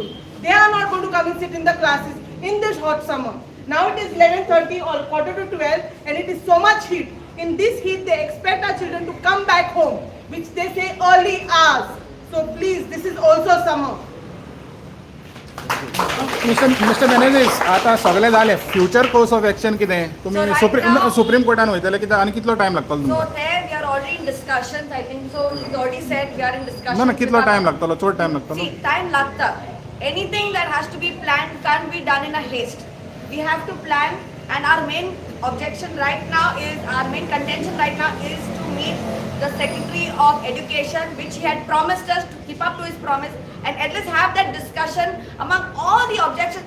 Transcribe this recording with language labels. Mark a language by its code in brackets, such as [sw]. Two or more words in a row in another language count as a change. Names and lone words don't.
[en] They are not going to come and sit in the classes in this hot summer. Now it is 11:30 or 11:45 and it is so much heat. In this heat, they expect our children to come back home, which they say early hours. So please, this is also summer. [kok] मिस्टर मेनेजीस आता सगळे जाले [en] future course of action [kok] कितें तुमी सुप्रीम कोर्टान वयतले कितें आनी कितलो टायम लागतलो [en] So [kok] तुमकां [en] there we are already in discussions. I think so. He's already said we are in discussions. [kok] ना कितलो टायम लागतलो चड टायम लागतलो [en] See, time lagta. Anything that has to be planned can't be done in a haste. We have to plan, and our main objection right now is, our main contention right now is to meet the Secretary of Education, which he had promised us to keep up to his promise, and at least have that discussion among all the objections.